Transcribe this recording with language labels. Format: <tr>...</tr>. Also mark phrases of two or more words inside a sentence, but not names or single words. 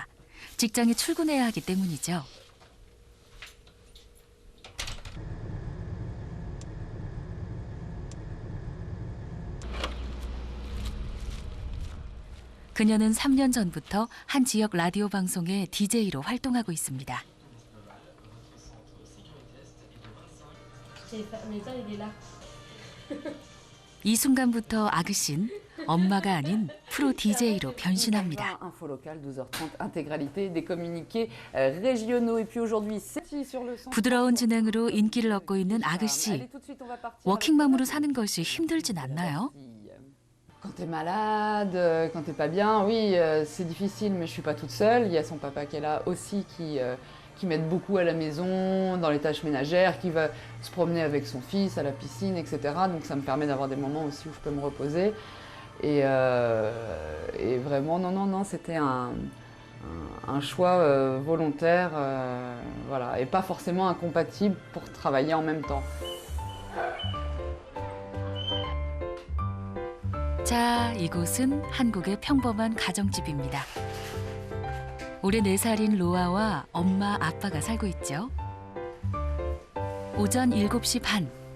<ko>직장에 출근해야 하기 때문이죠. 그녀는 3년 전부터 한 지역 라디오 방송의 DJ로 활동하고 있습니다. 이 순간부터 아그신 엄마가 아닌 프로 DJ로 변신합니다.</ko> <fr>Info locale, 12h30, intégralité des communiqués régionaux. Et puis aujourd'hui, c'est sur le centre.</fr> <ko>부드러운 진행으로 인기를 얻고 있는 아그씨. 워킹맘으로 사는 것이 힘들진 않나요?</ko> <fr>Quand t'es malade, quand t'es pas bien, oui, c'est difficile, mais je suis pas toute seule. Il y a son papa qui est là aussi, qui m'aide beaucoup à la maison, dans les tâches ménagères, qui va se promener avec son fils à la piscine, etc. Donc ça me permet d'avoir des moments aussi où je peux me reposer. Et vraiment, non, c'était un choix volontaire, voilà, et pas forcément incompatible pour travailler en même temps.</fr> <ko>자, 이곳은 한국의 평범한 가정집입니다. 올해 4살인 로아와 엄마, 아빠가 살고 있죠. 오전 7시 반.</ko>